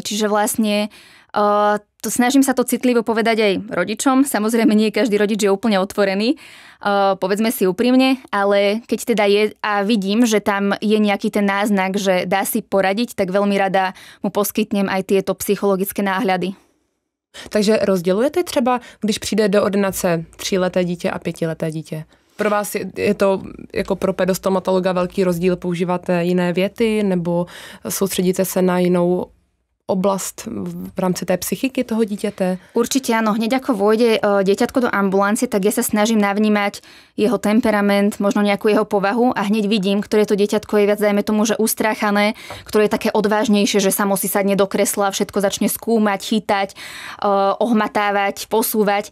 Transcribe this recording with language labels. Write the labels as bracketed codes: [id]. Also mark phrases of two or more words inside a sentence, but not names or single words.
[sk] Čiže vlastne to snažím sa to citlivo povedať aj rodičom. Samozrejme, nie každý rodič je úplne otvorený. Povedzme si úprimne, ale keď teda je a vidím, že tam je nejaký ten náznak, že dá si poradiť, tak veľmi rada mu poskytnem aj tieto psychologické náhľady. [cs] Takže rozdělujete třeba, když přijde do ordinace 3leté dítě a 5leté dítě? Pro vás je to jako pro pedostomatologa velký rozdíl, používáte jiné věty nebo soustředíte se na jinou oblast v rámci té psychiky toho dítěte? [sk] Určite áno. Hneď ako vôjde dieťatko do ambulancie, tak ja sa snažím navnímať jeho temperament, možno nejakú jeho povahu a hneď vidím, ktoré to dieťatko je viac, dajme tomu, že ustráchané, ktoré je také odvážnejšie, že samo si sadne do kresla, všetko začne skúmať, chytať, ohmatávať, posúvať.